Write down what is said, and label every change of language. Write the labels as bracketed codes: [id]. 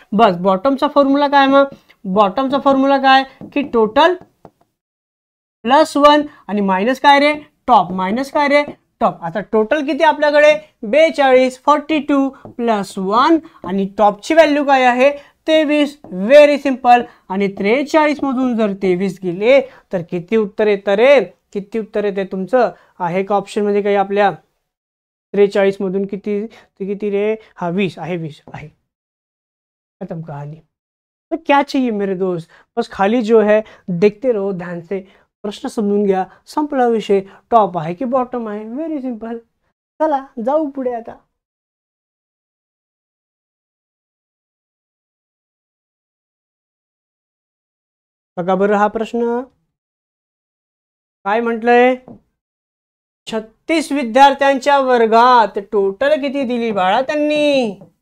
[mr] बस बॉटमचा formula काय, मग बॉटमचा formula काय की टोटल +1 आणि मायनस काय रे टॉप, आता टोटल किती आपल्याकडे 42, 42 +1 आणि टॉपची व्हॅल्यू काय आहे 23. [en] Very simple. [mr] आणि 43 मधून जर 23 गेले तर किती उत्तर येतं रे, तुमचं आहे का ऑप्शन मध्ये काही आपल्या 43 मधून किती रे, हा 20 आहे. [hi] खत्म कहानी. तो क्या चाहिए मेरे दोस्त, बस खाली जो है देखते रहो ध्यान से, [mr] प्रश्न समजून घ्या, संपला विषय. टॉप आहे की बॉटम आहे, [en] Very simple. [mr] चला जाऊ पुढे आता. बघा बरं हा प्रश्न काय म्हटलंय, 36 विद्यार्थ्यांच्या वर्गात टोटल किती दिली बाळा त्यांनी,